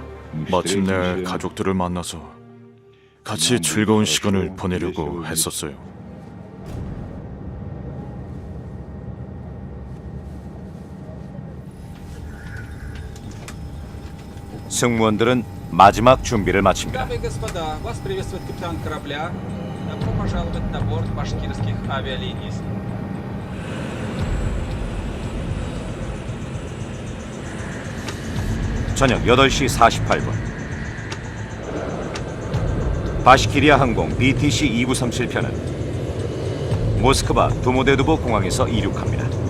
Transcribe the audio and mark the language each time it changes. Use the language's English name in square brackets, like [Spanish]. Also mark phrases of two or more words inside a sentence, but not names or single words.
[Korean] 마침내 가족들을 만나서 같이 즐거운 시간을 보내려고 했었어요. 승무원들은 마지막 준비를 마칩니다. [Russian] Дамы и господа, вас приветствует капитан корабля. Добро пожаловать на борт башкирских авиалиний. [Korean] 저녁 8시 48분 바시키리아 항공 BTC-2937편은 모스크바 도모데도보 공항에서 이륙합니다.